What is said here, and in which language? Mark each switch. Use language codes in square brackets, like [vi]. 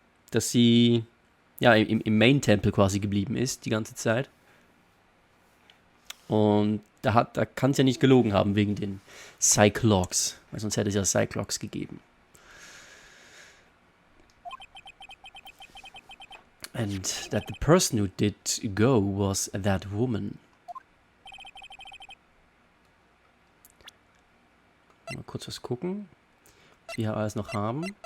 [de] Dass sie ja im Main-Tempel quasi geblieben ist, die ganze Zeit. Und da kann es ja nicht gelogen haben wegen den Cyclops, weil sonst hätte es ja Cyclops gegeben. [en] And that the person who did go was that woman. [de] Mal kurz was gucken, was wir hier alles noch haben.